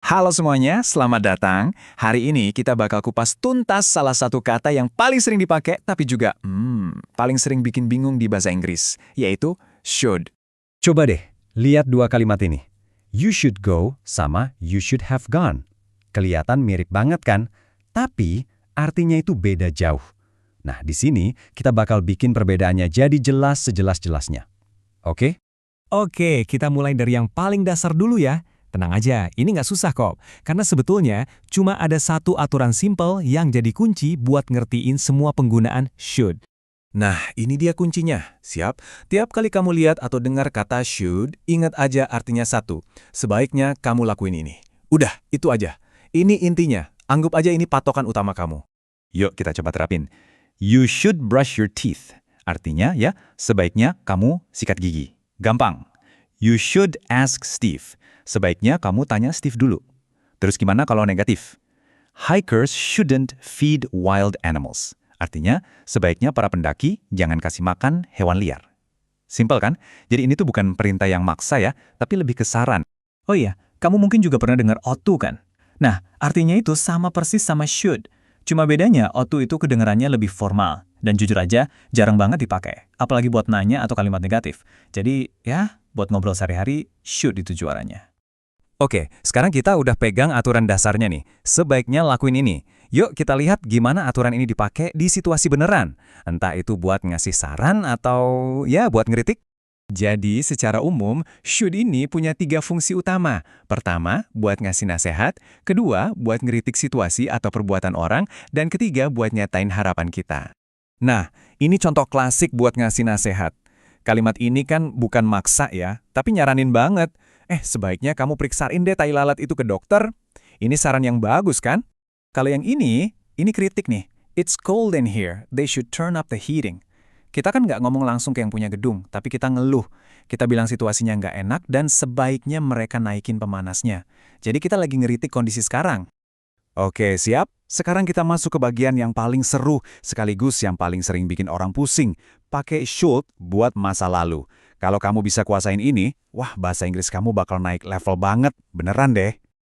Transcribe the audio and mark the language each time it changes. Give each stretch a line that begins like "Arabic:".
Indonesian: Halo semuanya, selamat datang. Hari ini kita bakal kupas tuntas salah satu kata yang paling sering dipakai tapi juga paling sering bikin bingung di bahasa Inggris, yaitu should. Coba deh, lihat dua kalimat ini.
English: You should go sama you should have gone.
Indonesian: Kelihatan mirip banget kan? Tapi artinya itu beda jauh. Nah, di sini kita bakal bikin perbedaannya jadi jelas sejelas-jelasnya. Oke? Oke, kita mulai dari yang paling dasar dulu ya. Tenang aja, ini nggak susah kok. Karena sebetulnya cuma ada satu aturan simple yang jadi kunci buat ngertiin semua penggunaan should. Nah, ini dia kuncinya. Siap? Tiap kali kamu lihat atau dengar kata should, ingat aja artinya satu. Sebaiknya kamu lakuin ini. Udah, itu aja. Ini intinya. Anggap aja ini patokan utama kamu. Yuk kita coba terapin.
English: You should brush your teeth.
Indonesian: Artinya ya, sebaiknya kamu sikat gigi. Gampang.
English: You should ask Steve.
Indonesian: Sebaiknya kamu tanya Steve dulu. Terus gimana kalau negatif?
English: Hikers shouldn't feed wild animals.
Indonesian: Artinya, sebaiknya para pendaki jangan kasih makan hewan liar. Simpel kan? Jadi ini tuh bukan perintah yang maksa ya, tapi lebih ke saran. Oh iya, kamu mungkin juga pernah dengar ought to kan? Nah, artinya itu sama persis sama should. Cuma bedanya ought to itu kedengarannya lebih formal. Dan jujur aja, jarang banget dipakai. Apalagi buat nanya atau kalimat negatif. Jadi, ya, buat ngobrol sehari-hari, should itu juaranya. Oke, sekarang kita udah pegang aturan dasarnya nih. Sebaiknya lakuin ini. Yuk kita lihat gimana aturan ini dipakai di situasi beneran. Entah itu buat ngasih saran atau ya buat ngeritik. Jadi secara umum, should ini punya 3 fungsi utama. Pertama, buat ngasih nasihat. Kedua, buat ngeritik situasi atau perbuatan orang. Dan ketiga, buat nyatain harapan kita. Nah, ini contoh klasik buat ngasih nasihat. Kalimat ini kan bukan maksa ya, tapi nyaranin banget. Sebaiknya kamu periksain deh tai lalat itu ke dokter. Ini saran yang bagus kan? Kalau yang ini kritik nih.
English: It's cold in here, they should turn up the heating.
Indonesian: Kita kan nggak ngomong langsung ke yang punya gedung, tapi kita ngeluh. Kita bilang situasinya nggak enak dan sebaiknya mereka naikin pemanasnya. Jadi kita lagi ngeritik kondisi sekarang. Oke, siap? Sekarang kita masuk ke bagian yang paling seru, sekaligus yang paling sering bikin orang pusing. Pakai should buat masa lalu. Kalau kamu bisa kuasain ini, wah bahasa Inggris kamu bakal naik level banget, beneran deh.